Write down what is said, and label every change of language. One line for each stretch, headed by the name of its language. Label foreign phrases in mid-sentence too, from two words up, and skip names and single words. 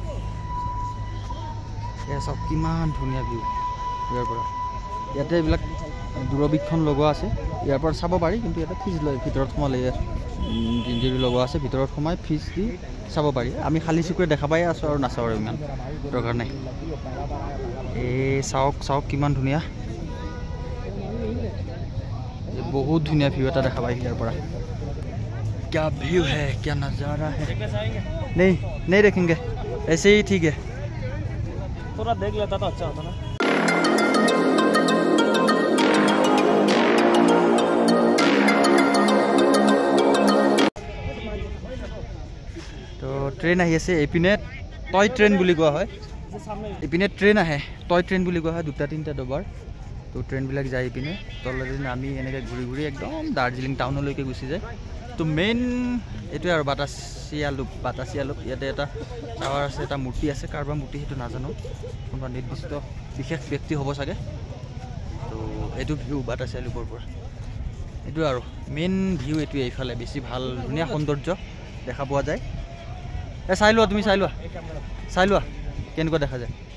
Assamese: এয়া চাওক কিমান ধুনীয়া ভিউ ইয়াৰ পৰা ইয়াতে এইবিলাক দূৰবীক্ষণ লগোৱা আছে ইয়াৰ পৰা চাব পাৰি কিন্তু ইয়াতে ফিজ লয় ভিতৰত সোমালে জিঞ্জিৰি লগোৱা আছে ভিতৰত সোমাই ফিজ দি চাব পাৰি আমি খালী চকুৰে দেখা পাই আছোঁ আৰু নাচাওঁ আৰু ইমান দৰকাৰ নাই এই চাওক কিমান ধুনীয়া বহুত ধুনীয়া ভিউ এটা দেখা পাই ইয়াৰ পৰা
Hindi: क्या व्यू है क्या नज़ारा है नहीं देखेंगे ऐसे ही ठीक है थोड़ा देख लेता तो अच्छा होता ना
Assamese: তো ট্ৰেইন आহি আছে এপিনে
English: toy train
Assamese: বুলি কোৱা হয় এপিনে ট্ৰেইন আহে
English: toy train
Assamese: বুলি কোৱা হয় দুটা তিনিটা ডবাৰ তো ট্ৰেইনবিলাক যায় এপিনে তলেদি আমি এনেকৈ ঘূৰি ঘূৰি একদম দাৰ্জিলিং টাউনলৈকে গুচি যায় তো মেইন এইটোৱে আৰু বাতাসিয়া লুপ ইয়াতে এটা টাৱাৰ আছে এটা মূৰ্তি আছে কাৰোবাৰ মূৰ্তি সেইটো নাজানো কোনোবা নিৰ্দিষ্ট বিশেষ ব্যক্তি হ'ব চাগে তো এইটো ভিউ বাতাসিয়া লুপৰ পৰা এইটো আৰু
English: main view
Assamese: এইটোৱে এইফালে বেছি ভাল ধুনীয়া সৌন্দৰ্য দেখা পোৱা যায় চাই লোৱা তুমি চাই লোৱা কেনেকুৱা দেখা যায়